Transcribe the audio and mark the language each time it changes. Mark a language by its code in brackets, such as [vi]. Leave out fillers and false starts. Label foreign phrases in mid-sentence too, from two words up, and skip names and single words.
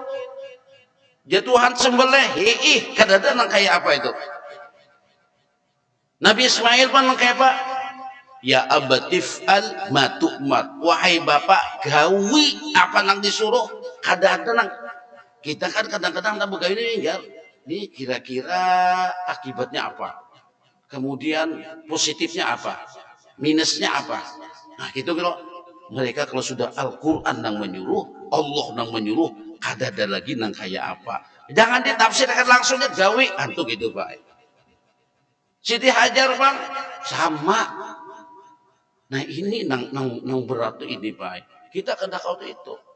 [bjn] Ya Tuhan sembelih kada ada nang kayak apa itu. Nabi Ismail pun nang kayak apa? [ar] Ya abatif'al ma tu'mar. [bjn] Wahai bapak, gawi apa nang disuruh? Kadang-kadang kita kan kadang-kadang nak begawi ini ya. [id] Ini kira-kira akibatnya apa? Kemudian positifnya apa? [bjn] Minusnya apa? Nah, gitu kalau mereka kalau sudah Al-Qur'an nang menyuruh, Allah nang menyuruh, kada ada lagi nang kayak apa. Jangan ditafsirkan langsungnya gawi antuk gitu, Pak. [id] Siti Hajar, Bang, sama. [bjn] Nah ini nang berat ini Pak. Kita kena kau itu.